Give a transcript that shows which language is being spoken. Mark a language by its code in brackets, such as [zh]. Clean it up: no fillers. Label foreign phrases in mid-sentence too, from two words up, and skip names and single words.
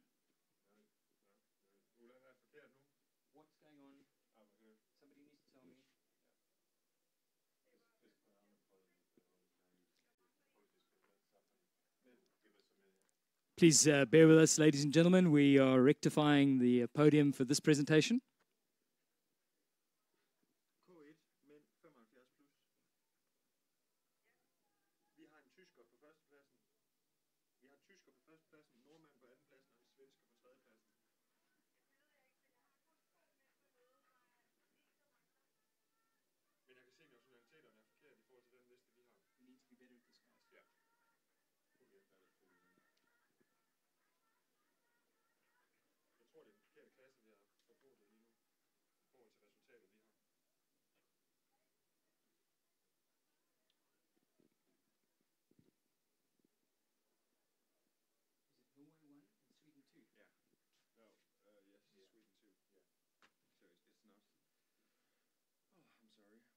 [en] What's going on over here? Somebody needs to tell me. Please bear with us, ladies and gentlemen. We are rectifying the podium for this presentation. [da] K1, mænd 75 plus. Vi har en tysker på førstepladsen. Vi har en tysker på førstepladsen, en nordmand på andenpladsen og en svensker på tredjepladsen. Men jeg kan se, at nationaliteterne er forkert i forhold til den liste, vi har. [en] We need to be better at this, guys. [da] Ja. Jeg tror, det er den forkerte klasse, vi har forbrugt lige nu. I forhold til resultatet, vi har. [en] Is it Norway 1 and Sweden 2? Yeah. No, yes, Sweden too. Yeah. So it's not. Oh, I'm sorry.